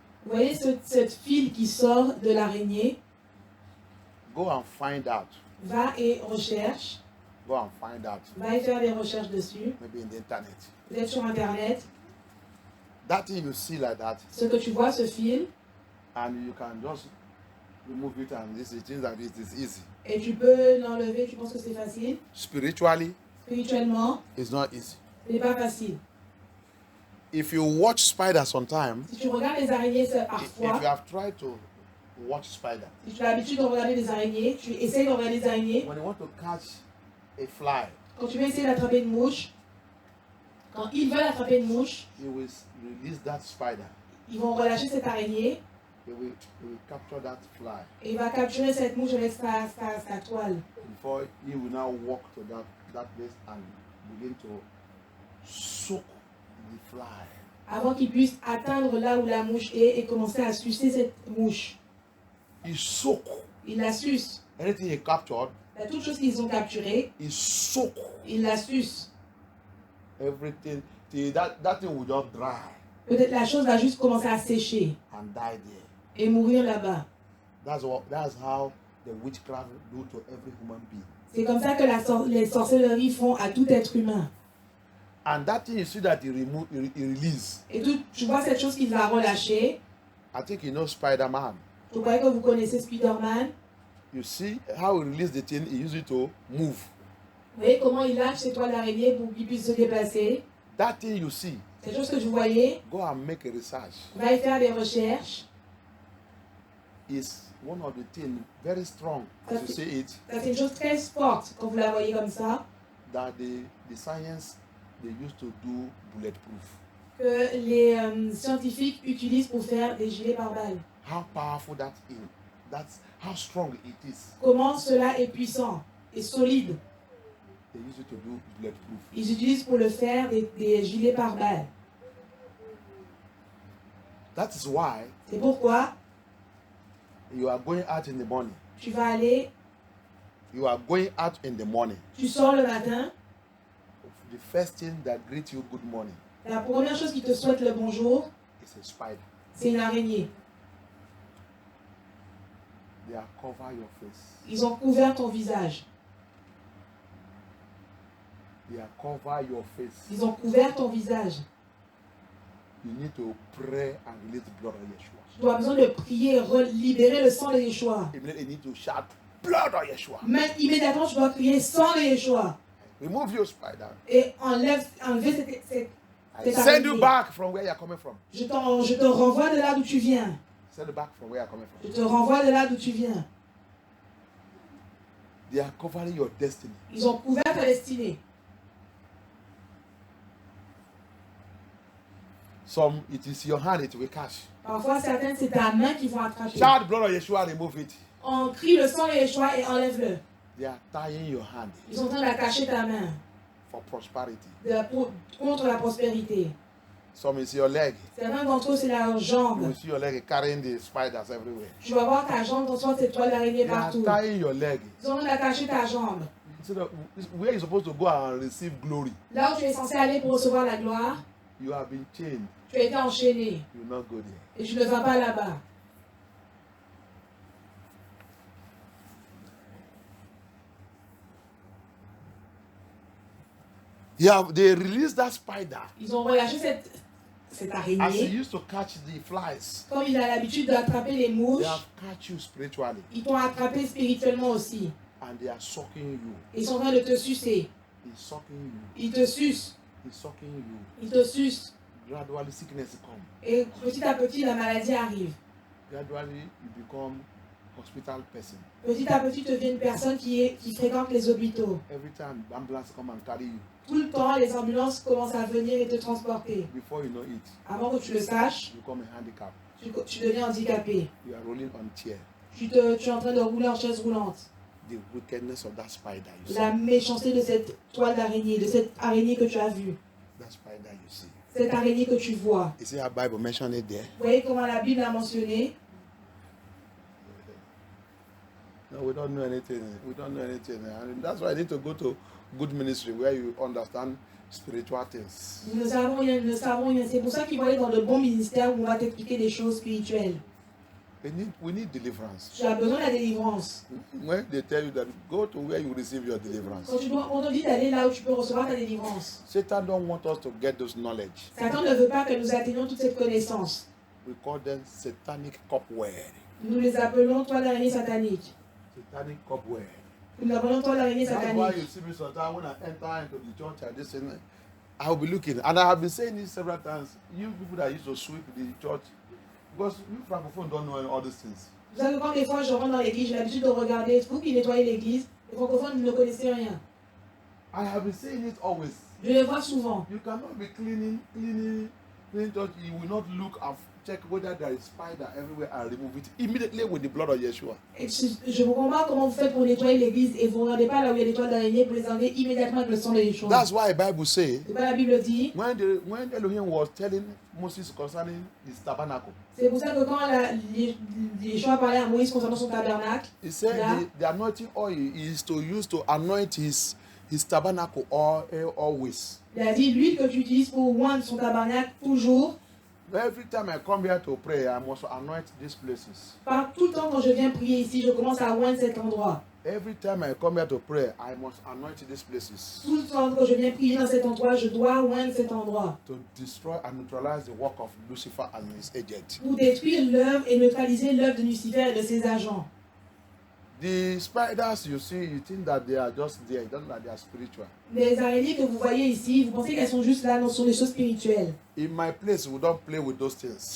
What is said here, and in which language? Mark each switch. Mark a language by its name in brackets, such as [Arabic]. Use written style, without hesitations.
[French] Vous voyez cette fil qui sort de l'araignée? [English] Go and find out. [French] Va et recherche. [English] Go and find out. [French] Va et faire des recherches dessus. [English] Maybe in the internet. [French] Peut-être sur Internet. [English] That thing you see like that, [French] Ce que tu vois, ce fil, [English] and you can just remove it, and this is things like it is easy. [French] et tu peux l'enlever, tu penses que c'est facile? [English] Spiritually, [French] Spirituellement, [English] it's not easy. [French] ce n'est pas facile. [English] If you watch spider sometime, [French] Si tu regardes les araignées [English] if you [French] parfois, [English] have tried to watch spider, [French] si tu as l'habitude de regarder les araignées, tu essayes de regarder les araignées, [English] when you want to catch a fly, [French] quand tu veux essayer d'attraper une mouche, quand ils veulent attraper une mouche, [English] you will release that spider. [French] ils vont relâcher cette araignée [English] They will capture that fly [French] et il va capturer cette mouche avec sa toile. [English] before he will now walk to that place and begin to soak the fly. [French] Avant qu'il puisse atteindre là où la mouche est et commencer à sucer cette mouche. [English] He soak [French] Il la suce. [English] anything he captured. [French] Il y a toutes choses qu'ils ont capturées, [English] He soak [French] il la suce. [English] everything till that thing will just dry [French] Peut-être la chose va juste commencer à sécher [English] and die there. [French] et mourir là-bas. [English] That's how the witchcraft do to every human being. [French] C'est comme ça que les sorcelleries font à tout être humain. [English] And that thing you see that he release. [French] Et tu vois cette chose qu'il va relâcher. [English] I think you know Spider-Man. [French] Vous croyez que vous connaissez Spider-Man? [English] You see how he release the thing, he use it to move. [French] Vous voyez comment il lâche ses toiles d'araignée pour qu'il puisse se déplacer? [English] That thing you see, [French] Cette chose que vous voyez, [English] go and make a research. [French] va y faire des recherches. [English] Is one of the things very strong, as you see it, [French] Ça, c'est une chose très forte quand vous la voyez comme ça, [English] that the science they used to do bulletproof. [French] que les scientifiques utilisent pour faire des gilets pare-balles. [English] How powerful that is. That's how strong it is. [French] Comment cela est puissant et solide. [English] They used to do bulletproof. [French] Ils utilisent pour le faire des gilets pare-balles. [English] That is why [French] C'est pourquoi [English] you are going out in the morning. [French] tu vas aller, [English] You are going out in the morning. [French] tu sors le matin, [English] The first thing that greets you good morning [French] la première chose qui te souhaite le bonjour, [English] is a spider. [French] c'est une araignée. [English] They are cover your face. [French] Ils ont couvert ton visage. [English] They are cover your face. [French] Ils ont couvert ton visage. [English] You need to pray and release the blood of Yeshua. [French] Tu dois besoin de prier, libérer le sang de Yeshua. [English] Immediately you need to shout blood of Yeshua. [French] Mais immédiatement, tu dois crier sang de Yeshua. [English] Remove your spider. [French] Et enlever cette [English] I send you back from where you are coming from. [French] Je te renvoie de là d'où tu viens. [English] Send you back from where you are coming [French] Je [English] from. [French] te renvoie de là d'où tu viens. [English] They are covering your destiny. [French] Ils ont couvert ta destinée. [English] Some, it is your hand, it will catch. [French] Parfois, certaines, c'est ta main qui vont attraper. [English] Shout blood of Yeshua, remove it. [French] On crie le sang de Yeshua et enlève-le. [English] They are tying your hand [French] Ils sont en train d'attacher ta main [English] for prosperity. [French] contre la prospérité. [English] Some is your leg. [French] Certains d'entre eux, c'est la [English] You [French] jambe. [English] will see your leg carrying the spiders everywhere. [French] Tu vas voir ta jambe dans cette toile d'araignée [English] They are [French] partout. [English] tying your leg. [French] Ils sont en train d'attacher ta jambe. [English] Instead of where you're supposed to go and receive glory, [French] Là où tu es censé aller pour recevoir la gloire, [English] you have been chained. [French] tu as été enchaîné. [English] You will not go there. [French] Et tu ne vas pas là-bas. [English] They released that spider [French] Ils ont relâché cette [English] as he [French] araignée. [English] used to catch the flies. [French] Comme il a l'habitude d'attraper les [English] They [French] mouches, [English] have catch you spiritually [French] ils t'ont attrapé spirituellement aussi. [English] and they are sucking you. [French] Ils sont en train de te sucer. [English] He's sucking you. [French] Ils te sucent. [English] He's sucking you. [French] Ils te sucent. [English] Gradually sickness come. [French] Et petit à petit, la maladie arrive. [English] Gradually you become hospital person. [French] Petit à petit, tu deviens une personne qui fréquente les hôpitaux. [English] Every time ambulance come and carry you, [French] Tout le temps, les ambulances commencent à venir et te transporter. [English] before you know it, [French] Avant que tu le saches, [English] you become a handicap. [French] tu deviens handicapé. [English] You are rolling on chair. [French] Tu es en train de rouler en chaise roulante. [English] The wickedness of that spider you see. [French] La méchanceté de cette toile d'araignée, de cette araignée que tu as vue. [English] That spider you see. [French] Cette araignée que tu vois. [English] You see how Bible mentioned it there? [French] Vous voyez comment la Bible a mentionné? [English] No, we don't know anything. We don't know anything. And that's why I need to go to good ministry where you understand spiritual things. [French] Nous ne savons rien, nous ne savons rien. C'est pour ça qu'il faut aller dans de bons ministères où on va t'expliquer des choses spirituelles. [English] We need deliverance. [French] Tu as besoin de la délivrance. [English] When they tell you that go to where you receive your deliverance. [French] Quand on te dit d'aller là où tu peux recevoir ta délivrance. [English] Satan don't want us to get those knowledge. [French] Satan ne veut pas que nous atteignions toute cette connaissance. [English] We call them satanic cobweb. [French] Nous les appelons toile d'araignée satanique. [English] Satanic cobweb. [French] Nous l'appelons toile d'araignée [English] That's why you [French] satanique. [English] see me sometimes when I enter into the church and this thing, I will be looking. And I have been saying this several times. You people that used to sweep the church, because you francophones don't know all these things. [French] Vous savez, quand des fois je rentre dans l'église, j'ai l'habitude de regarder, vous qui nettoyez l'église, les francophones ne connaissaient rien. [English] I have been saying it always. [French] Je les vois souvent. [English] You cannot be cleaning church. You will not look and check whether there is spider everywhere and remove it immediately with the blood of Yeshua. [French] Et je ne comprends pas comment vous faites pour nettoyer l'église et vous ne regardez pas là où il y a des toiles d'araignée pour les enlever immédiatement avec le sang de Yeshua. [English] That's why the Bible says [French] C'est pas la Bible dit. [English] when Elohim was telling Moses concerning his tabernacle, [French] C'est pour ça que quand Yeshua parlait à Moïse concernant son tabernacle, [English] he said [French] là, [English] the anointing oil is to use to anoint his tabernacle always. [French] il a dit l'huile que tu utilises pour oindre son tabernacle toujours. [English] Every time I come here to pray, I must anoint these places. [French] Tout le temps quand je viens prier ici, je commence à oindre cet endroit. [English] Every time I come here to pray, I must anoint these places [French] Tout le temps quand je viens prier dans cet endroit, je dois oindre cet endroit. [English] to destroy and neutralize the work of Lucifer and his agent. [French] Pour détruire l'œuvre et neutraliser l'œuvre de Lucifer et de ses agents. [English] The spiders you see, you think that they are just there. You don't know that they are spiritual. [French] Les araignées que vous voyez ici, vous pensez qu'elles sont juste là, non, ce sont des choses spirituelles. [English] In my place, we don't play with those things.